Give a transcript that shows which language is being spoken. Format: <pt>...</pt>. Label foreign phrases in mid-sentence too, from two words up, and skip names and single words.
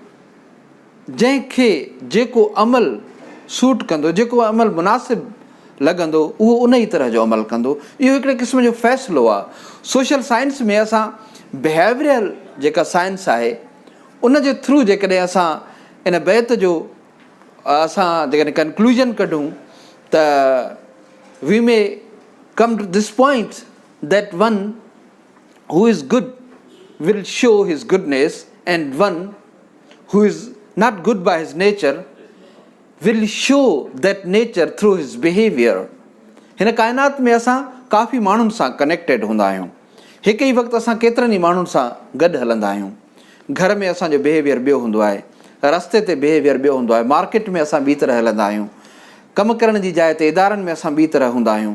<sd>जंहिंखे जेको अमल सूट कंदो, जेको अमल मुनासिबु लॻंदो, उहो उन ई तरह जो अमल कंदो. इहो हिकिड़े क़िस्म जो फ़ैसिलो आहे.</sd> <en>social science</en> <sd>में असां बिहेवियरल जेका साइंस आहे उन जे थ्रू जेकॾहिं असां इन बैत जो असां जेकॾहिं कंक्लूजन कढूं त</sd> <en>we may come to this point that one who is good will show his goodness and one who is not good by his nature will show that nature through his behavior.</en> <sd>हिन काइनात में असां काफ़ी माण्हुनि सां कनेक्टेड हूंदा आहियूं. हिकु ई वक़्तु असां केतिरनि ई माण्हुनि सां गॾु हलंदा आहियूं. घर में असांजो बिहेवियर ॿियो हूंदो आहे, रस्ते ते बिहेवियर ॿियो हूंदो आहे, मार्केट में असां ॿी तरह हलंदा आहियूं, कमु करण जी जाइ ते इदारनि में असां ॿी तरह हूंदा आहियूं.</sd>